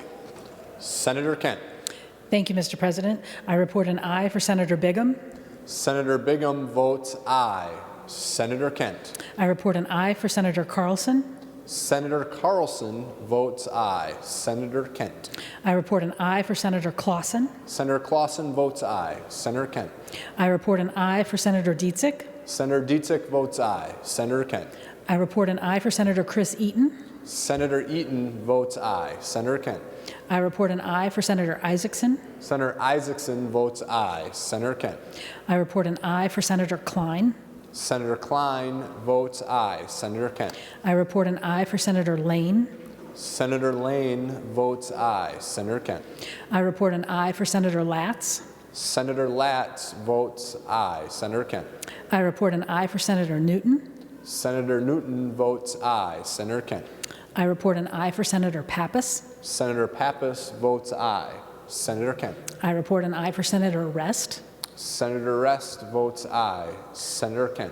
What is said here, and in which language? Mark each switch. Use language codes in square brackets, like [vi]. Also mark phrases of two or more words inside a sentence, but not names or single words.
[en] Senator Kent. Thank you, Mr. President. I report an aye for Senator Bigham. Senator Bigham votes aye. Senator Kent. I report an aye for Senator Carlson. Senator Carlson votes aye. Senator Kent. I report an aye for Senator Clausen. Senator Clausen votes aye. Senator Kent. I report an aye for Senator Dietzick. Senator Dietzick votes aye. Senator Kent. I report an aye for Senator Chris Eaton. Senator Eaton votes aye. Senator Kent. I report an aye for Senator Isaacson. Senator Isaacson votes aye. Senator Kent. I report an aye for Senator Klein. Senator Klein votes aye. Senator Kent. I report an aye for Senator Lane. Senator Lane votes aye. Senator Kent. I report an aye for Senator Latz. Senator Latz votes aye. Senator Kent. I report an aye for Senator Newton. Senator Newton votes aye. Senator Kent. I report an aye for Senator Pappas. Senator Pappas votes aye. Senator Kent. I report an aye for Senator Rest. Senator Rest votes aye. Senator Kent.